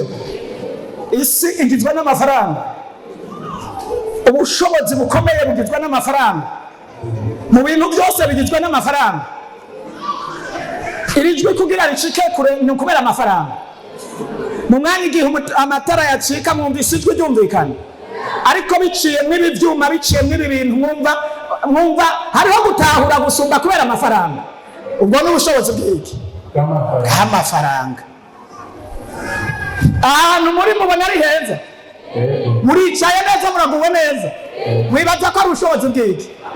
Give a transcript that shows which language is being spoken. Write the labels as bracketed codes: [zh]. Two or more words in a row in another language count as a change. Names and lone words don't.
[rn] Isi igizwe n'amafaranga. Ubushobozi bukomeye bugizwe n'amafaranga. Mu bintu byose bigizwe n'amafaranga. Iri jwi kugira ricike kure ni ukubera amafaranga. Mu mwanya igihe amatara yacika mwumvise ijwi ryumvikana, ariko biciye mw'ibi byuma, biciye mw'ibi bintu mwumva hariho gutahura gusumba kubera amafaranga. Ubwo ni ubushobozi bw'iki? Bw'amafaranga. Ahantu muri mubona ari heza, muricaye neza, muraguwe neza, mwibaza ko ari ubushobozi bw'iki?